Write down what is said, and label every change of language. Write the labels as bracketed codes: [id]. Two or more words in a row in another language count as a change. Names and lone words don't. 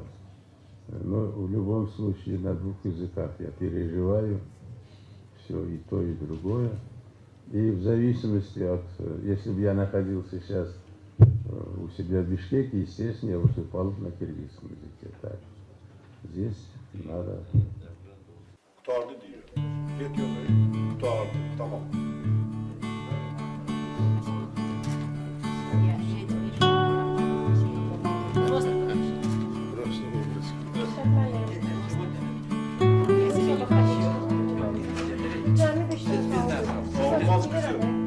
[ru] Но в любом случае на 2 языках я переживаю все и то, и другое. И в зависимости от, если бы я находился сейчас у себя в Бишкеке, естественно, я выступал на киргизском языке. Так. Здесь надо... [tr] Kurtardı diyor. Ne diyor? Kurtardı. Tamam. Burası burası. Olmaz kızım.